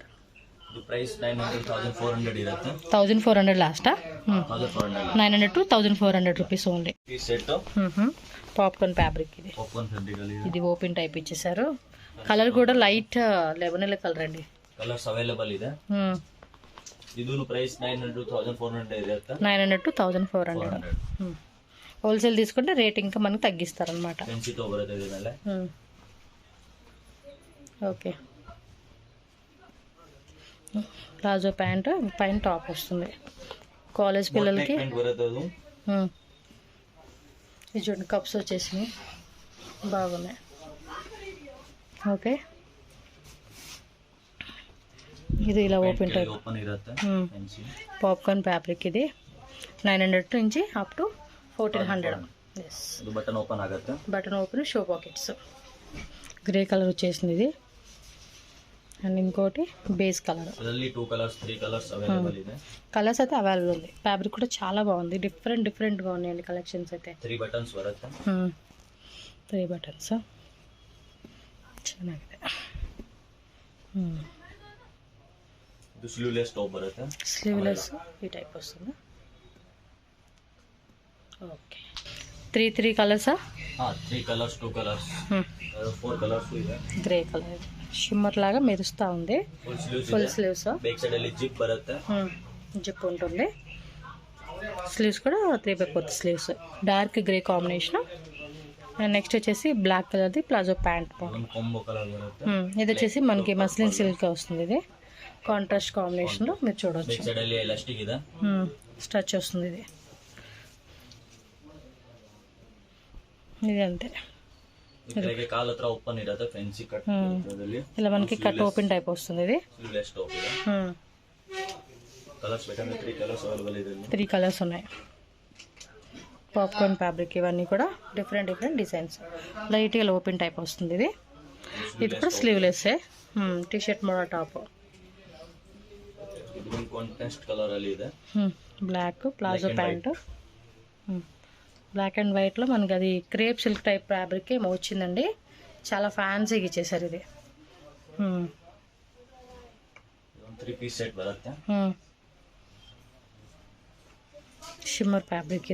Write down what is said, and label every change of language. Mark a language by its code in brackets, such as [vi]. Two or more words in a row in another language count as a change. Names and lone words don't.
[kn] ప్రైస్ 900-1400 ಇರುತ್ತೆ. [te] 1400 లాస్టా? 900 to 1400 రూపీస్ ఓన్లీ. ఈ సెట్ [en] popcorn fabric. ఇది popcorn fabric [te] ఇది [en] open type [te] ఇచ్చేసారు. కలర్ కూడా [en] light lavender colour [te] అండి. [en] colours available [kn] ಇದೆ. ಇದೂನು ಪ್ರೈಸ್ 900 to 1400 ಇರುತ್ತೆ. 900 to 1400. [te] హోల్సేల్ తీసుకుంటే రేట్ ఇంకా మనకి తగ్గిస్తారనమాట. [kn] పెన్సితో బರುತ್ತೆ ఇది ಮೇಲೆ. [te] ఓకే, [en] palazzo pant [te] పైన టాప్ వస్తుంది. కాలేజ్ పిల్లలకి [kn] ಪ್ಯಾಂಟ್ ಬರುತ್ತೆ ಅದು. [te] ఈ చూడండి కప్స్ వచ్చేసి బాగున్నాయి. ఓకే, ఇది ఇలా [en] open type [kn] ಓಪನ್ ಇರುತ್ತೆ ಫ್ಯಾನ್ಸಿ. [en] popcorn fabric. [te] ఇది 900 నుంచి [en] up to [te] 1400. ఎస్, [kn] ಇದು [en] button open [kn] ಆಗುತ್ತೆ. [en] button open, show pockets. Grey colour వచ్చేసింది ఇది. [te] అండ్ ఇంకోటి [en] base colour. ಅದರಲ್ಲಿ 2 colours 3 colours available ಇದೆ. [te] కలర్స్ అయితే అవైలబుల్ ఉంది. ఫ్యాబ్రిక్ కూడా చాలా బాగుంది. డిఫరెంట్గా ఉన్నాయండి కలెక్షన్స్ అయితే. [kn] 3 బటన్స్ ಬರುತ್ತೆ. 3 బటన్స్ ಚೆನ್ನಾಗಿದೆ. ಇದು [en] sleeveless top [kn] ಬರುತ್ತೆ. [te] స్లీవ్లెస్ ఈ టైప్ వస్తుంది. ఓకే, 3 కలర్సా? [kn] 3 [en] colours 2 colours 4 colours [kn] ಇದೆ. [en] grey colour shimmer [te] లాగా మెరుస్తూ ఉంది. [en] full sleeves. back side [kn] ಅಲ್ಲಿ జిప్ బರುತ್ತೆ. [te] జిప్ ఉంటుంది. స్లీవ్స్ కూడా 3/4 స్లీవ్స్. [en] dark grey combination. [te] అండ్ నెక్స్ట్ వచ్చేసి బ్లాక్ కలర్ది [en] palazzo pant. combo colour [kn] బರುತ್ತೆ. [te] ఇది వచ్చేసి మనకి [en] muslin silk [te] వస్తుంది. ఇది [en] contrast combination [te] మీరు చూడవచ్చు. [en] back side [kn] ಅಲ್ಲಿ ఎలాస్టిక్ ಇದೆ. [te] స్టచ్ వస్తుంది. ఇది అంతే. [kn] ಇದ್ರಾಗೆ ಕಾಲ್ ಹತ್ರ ಓಪನ್ ಇರುತ್ತೆ. [en] fancy cut [kn] ಇದರಲ್ಲಿ [te] ఇలా మనకి [en] cut open type [te] వస్తుంది. ఇది [en] sleeveless top [kn] ಇದೆ. కలర్స్ ಬೇಕಂದ್ರೆ 3 [en] colours available [kn] ಇದೆ. [te] 3 కలర్స్ ఉన్నాయి. [en] popcorn fabric. [te] ఇవన్నీ కూడా [en] different designs. [te] లైట్గా [en] open type [te] వస్తుంది. ఇది కూడా స్లీవ్లెస్సే. [en] T-shirt model top. [kn] ಇದು ಒಂದು [en] contrast colour [kn] ಅಲ್ಲಿ ಇದೆ. [en] black palazzo pant. black and white [te] మనకి అది [en] crepe silk type fabric [te] ఏమో వచ్చిందండి. చాలా ఫ్యాన్సీగా ఇచ్చేసారు ఇది. [kn] 3 [en] piece set [kn] బರುತ್ತೆ. [en] shimmer fabric.